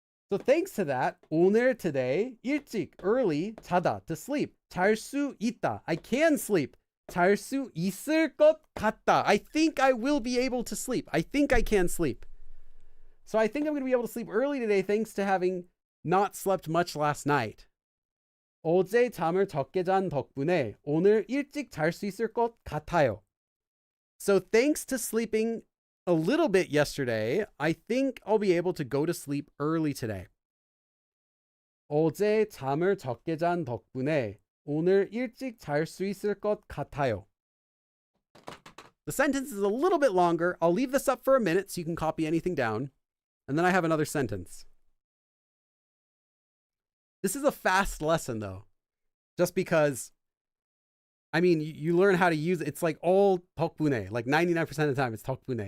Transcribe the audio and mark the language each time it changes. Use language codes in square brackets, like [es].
[en] So thanks to that, 오늘, today, 일찍, early, 자다, to sleep. [ko] 잘 수 있다, [en] I can sleep. [ko] 잘 수 있을 것 같다, [en] I think I will be able to sleep. I think I can sleep. So I think I'm going to be able to sleep early today thanks to having not slept much last night. [ko] 어제 잠을 적게 잔 덕분에 오늘 일찍 잘 수 있을 것 같아요. [en] So thanks to sleeping a little bit yesterday, I think I'll be able to go to sleep early today. [ko] 어제 잠을 적게 잔 덕분에 오늘 일찍 잘 수 있을 것 같아요. [en] The sentence is a little bit longer. I'll leave this up for a minute so you can copy anything down. And then I have another sentence. This is a fast lesson though, just because, I mean, you learn how to use it. It's like all 덕분에, like 99% of the time it's 덕분에.